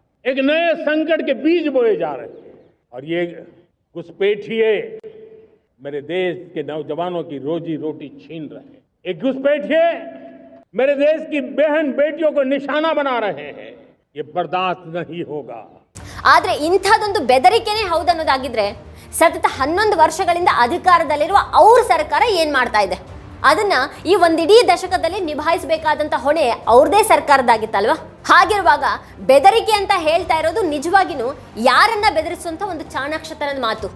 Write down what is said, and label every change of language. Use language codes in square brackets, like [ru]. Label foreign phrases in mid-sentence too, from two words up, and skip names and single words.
[hi] एक नए संकट के बीज बोए जा रहे हैं और ये घुसपैठिए मेरे देश के नौजवानों की रोजी रोटी छीन रहे हैं। एक घुसपैठिए मेरे देश की बहन बेटियों को निशाना बना रहे हैं। ये बर्दाश्त नहीं होगा। [kn] ಆದರೆ ಇಂಥದ್ದೊಂದು ಬೆದರಿಕೆನೇ ಹೌದನ್ನೋದಾಗಿದ್ರೆ ಸತತ 11 ವರ್ಷಗಳಿಂದ ಅಧಿಕಾರದಲ್ಲಿರುವ ಅವ್ರ ಸರ್ಕಾರ ಏನ್ ಮಾಡ್ತಾ ಇದೆ? ಅದನ್ನ ಈ ಒಂದಿಡೀ ದಶಕದಲ್ಲಿ ನಿಭಾಯಿಸಬೇಕಾದಂತ ಹೊಣೆ ಅವ್ರದೇ ಸರ್ಕಾರದಾಗಿತ್ತಲ್ವಾ? ಹಾಗಿರುವಾಗ ಬೆದರಿಕೆ ಅಂತ ಹೇಳ್ತಾ ಇರೋದು ನಿಜವಾಗಿನೂ ಯಾರನ್ನ ಬೆದರಿಸುವಂತ ಒಂದು ಚಾಣಾಕ್ಷತನದ ಮಾತು.